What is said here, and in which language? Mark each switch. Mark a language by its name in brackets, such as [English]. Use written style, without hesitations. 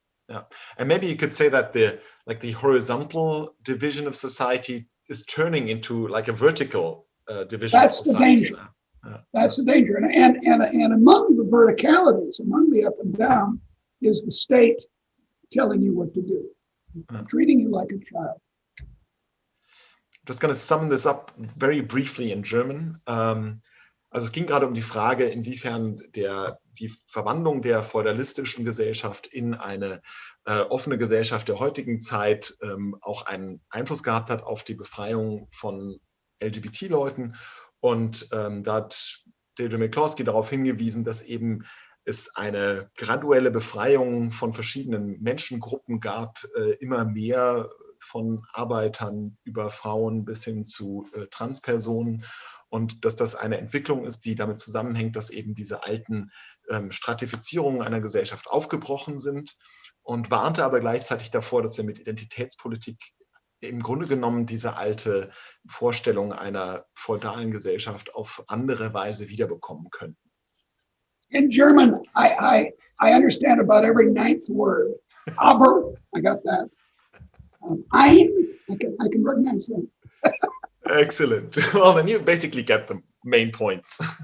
[English] Yeah, and maybe you could say that the horizontal division of society is turning into like a vertical division of society. That's the danger. That's the danger, and among the verticalities, among the up and down, is the state telling you what to do, treating you like a child. Just going to sum this up very briefly in German. [German] Also es ging gerade die Frage, inwiefern die Verwandlung der feudalistischen Gesellschaft in eine offene Gesellschaft der heutigen Zeit auch einen Einfluss gehabt hat auf die Befreiung von LGBT-Leuten. Und da hat Deidre Mccloskey darauf hingewiesen, dass eben es eine graduelle Befreiung von verschiedenen Menschengruppen gab, immer mehr von Arbeitern über Frauen bis hin zu Transpersonen, und dass das eine Entwicklung ist, die damit zusammenhängt, dass eben diese alten Stratifizierungen einer Gesellschaft aufgebrochen sind, und warnte aber gleichzeitig davor, dass wir mit Identitätspolitik im Grunde genommen diese alte Vorstellung einer feudalen Gesellschaft auf andere Weise wiederbekommen könnten. [English] In German, I understand about every ninth word. Aber, I got that. Ein, I can recognize them. Excellent. Well, then you basically get the main points.